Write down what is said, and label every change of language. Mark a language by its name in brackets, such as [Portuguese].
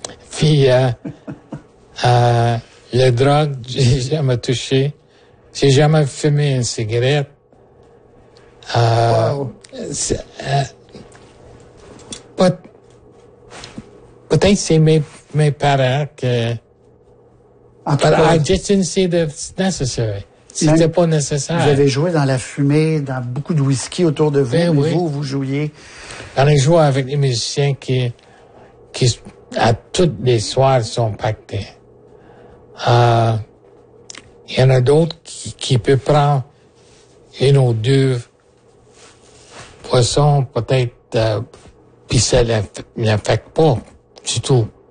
[French] Puis, la drogue, j'ai jamais touché. J'ai jamais fumé une cigarette. Peut-être c'est mes parents que. [English] But I just didn't see that it's necessary. [French] C'était pas nécessaire. Vous avez joué dans la fumée, dans beaucoup de whisky autour de vous, mais vous, vous jouiez. On a joué avec les musiciens qui, à toutes les soirs, sont pactés. Il y en a d'autres qui peuvent prendre une ou deux poisson, peut-être, puis ça l'affecte pas du tout.